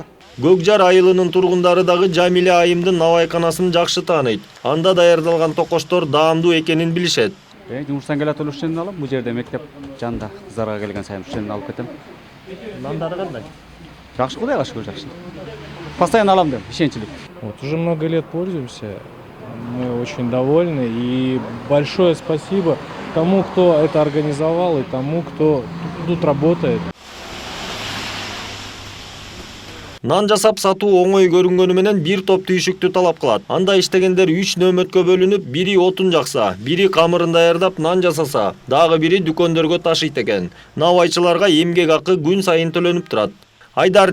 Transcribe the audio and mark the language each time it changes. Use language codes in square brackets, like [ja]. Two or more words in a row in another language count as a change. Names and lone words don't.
[ky] Көкжар айылынын тургундары дагы Жамиля айымдын Навайканасын жакшы тааныйт. Анда даярдалган токоштор даамдуу экенин билишет. Жумуштан келет эле ушундан алам. Бул жерде мектеп жанында кыздарга келген сайын ушундан алып кетем. Нандары кандай? Жакшы, Кудайга шүгүр, жакшы. Постоянно алам деп, ишенчилик. [ru] Уже много лет пользуемся. Мы очень довольны. И большое спасибо тому, кто это организовал, и тому, кто тут работает. [ky] Нан жасап сатуу оңой көрүнгөнү менен бир топ түйшүктү талап кылат. Анда иштегендер 3 нөөмөткө бөлүнүп, бири отун жакса, бири камырын даярдап нан жасаса, дагы бири дүкөндөргө ташыйт экен. Навайчыларга эмгек акы күн сайын төлөнүп турат.